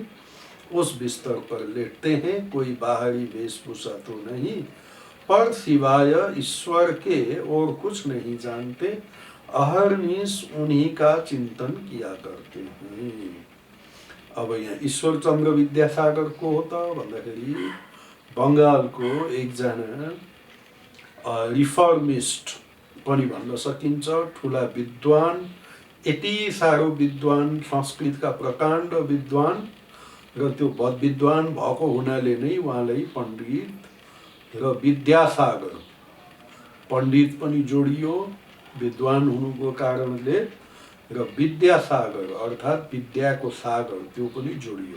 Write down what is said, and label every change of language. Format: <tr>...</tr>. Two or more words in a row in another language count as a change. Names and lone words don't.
<hi>उस बिस्तर पर लेटते हैं। कोई बाहरी वेशभूषा तो नहीं, पर सिवाय ईश्वर के और कुछ नहीं जानते। अहर्निश उन्हीं का चिंतन किया करते हैं।</hi> <ne>अब यहाँ ईश्वर चंद्र विद्यासागर को होता भन्दाखेरि बंगालको एकजना रिफर्मिस्ट पनि भन्न सकिन्छ, ठुला विद्वान, यति साह्रो विद्वान, संस्कृतका प्रकाण्ड विद्वान र त्यो बद विद्वान भएको हुनाले नै उहाँलाई पण्डित र विद्यासागर, पण्डित पनि जोडियो विद्वान हुनुको कारणले, र विद्यासागर अर्थात् विद्याको सागर त्यो पनि जोडियो।</ne>